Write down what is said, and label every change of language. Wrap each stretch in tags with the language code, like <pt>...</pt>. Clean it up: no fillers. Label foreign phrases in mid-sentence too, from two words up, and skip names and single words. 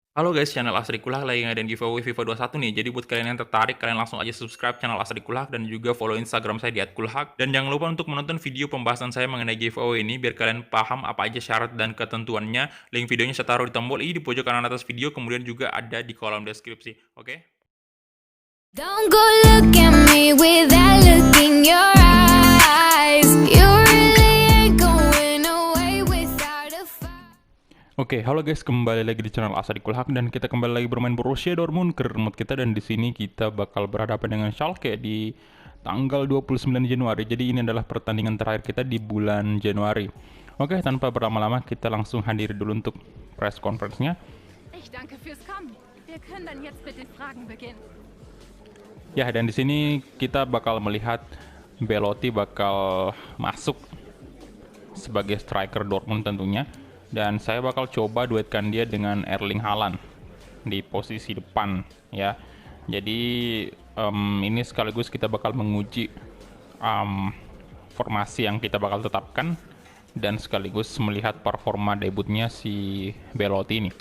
<id>Halo guys, channel Asri Kulak lagi ngadain giveaway FIFA 21 nih. Jadi buat kalian yang tertarik, kalian langsung aja subscribe channel Asri Kulak dan juga follow Instagram saya di @kulhak. Dan jangan lupa untuk menonton video pembahasan saya mengenai giveaway ini biar kalian paham apa aja syarat dan ketentuannya. Link videonya saya taruh di tombol i di pojok kanan atas video, kemudian juga ada di kolom deskripsi. Oke?</id> <en>Don't go look at me with that look in your eyes. You really ain't going away without a fight.</en> <id>Oke, halo guys, kembali lagi di channel Asadi Kulhak dan kita kembali lagi bermain Borussia Dortmund ke remote kita, dan di sini kita bakal berhadapan dengan Schalke di tanggal 29 Januari. Jadi ini adalah pertandingan terakhir kita di bulan Januari. Oke, tanpa berlama-lama kita langsung hadiri dulu untuk</id> <en>press conference-</en> <id>nya.</id> <de>Ich danke fürs Kommen. Wir können dann jetzt mit den Fragen beginnen.</de> <id>Ya, dan di sini kita bakal melihat Belotti bakal masuk sebagai striker Dortmund tentunya. Dan saya bakal coba duetkan dia dengan Erling Haaland di posisi depan ya. Jadi ini sekaligus kita bakal menguji formasi yang kita bakal tetapkan dan sekaligus melihat performa debutnya si Belotti ini.</id>